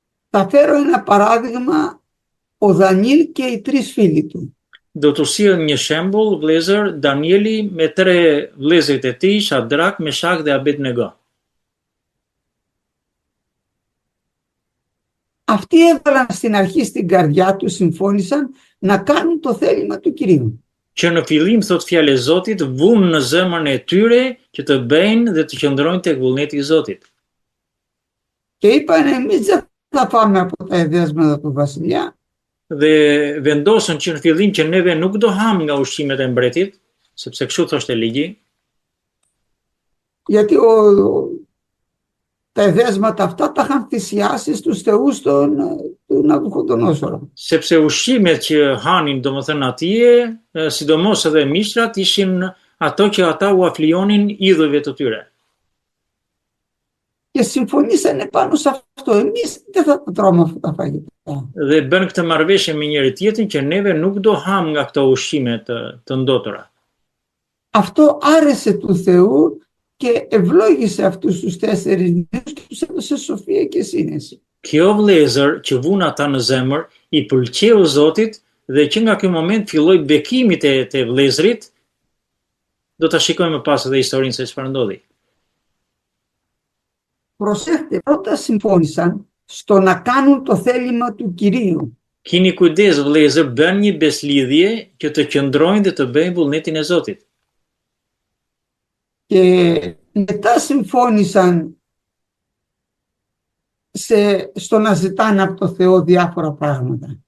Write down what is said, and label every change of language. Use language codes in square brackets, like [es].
[el] Θα φέρω ένα παράδειγμα, ο Δανιήλ και οι τρεις φίλοι του. [sq] Do të sjell një shembull, vëllezër, Danieli me 3 vëllezërit e tij, Shadrak, Meshak dhe Abednego. [el] Αυτοί έβαλαν στην αρχή στην καρδιά του, συμφώνησαν να κάνουν το θέλημα του Κυρίου. [sq] Që në fillim, thot fjala e Zotit, vunë në zemrën e tyre që të bëjnë dhe të qëndrojnë tek vullneti i Zotit. [el] Και είπαν, εμείς δεν θα φάμε από τα εδέσματα του βασιλιά. [sq] Dhe vendosën që në fillim që neve nuk do ham nga ushqimet e mbretit, sepse kështu thoshte ligji. [el] Γιατί τα εδέσματα αυτά τα είχαν θυσιάσει στους θεούς του Ναβουχοδονόσορο. [sq] Sepse ushqimet që hanin, domethënë atje, sidomos edhe mishtrat, ishin ato që ata u aflijonin idhujve të tyre. [el] Και συμφωνήσανε πάνω σε αυτό. Εμείς δεν θα τρώμε αυτά τα φαγητά. [sq] Dhe bën këtë marrëveshje me njëri tjetrin që neve nuk do ham nga këto ushqime të ndotura. [el] Αυτό άρεσε του Θεού και ευλόγησε αυτούς τους 4 νέους και τους έδωσε σοφία και σύνεση. [sq] Kjo vëllezër që vun ata në zemër i pëlqeu Zotit dhe që nga ky moment filloi bekimi te vëllezrit. Do ta shikojmë më pas edhe historinë se çfarë ndodhi. [el] Προσέχτε, πρώτα συμφώνησαν στο να κάνουν το θέλημα του Κυρίου. [sq] Kini kujdes vëllezër, bën një beslidhje që të qëndrojnë dhe të bëjnë vullnetin e Zotit. [el] Και μετά συμφώνησαν στο να ζητάνε από το Θεό διάφορα πράγματα.